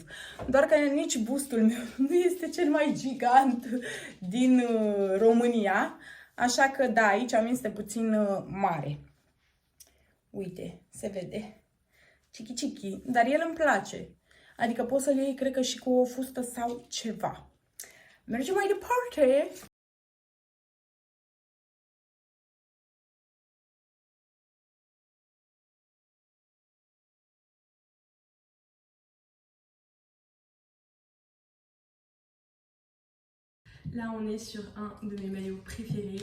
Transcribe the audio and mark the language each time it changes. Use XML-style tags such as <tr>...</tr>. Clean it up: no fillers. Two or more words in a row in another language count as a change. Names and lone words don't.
<ro>Doar că nici bustul meu nu este cel mai gigant din România. Așa că da, aici mi este puțin mare. Uite, se vede. Chichi, dar el îmi place. Adică poți să-l iei, cred că și cu o fustă sau ceva. Mergem mai departe.</ro> <fr>Là, on est sur un de mes maillots préférés.</fr>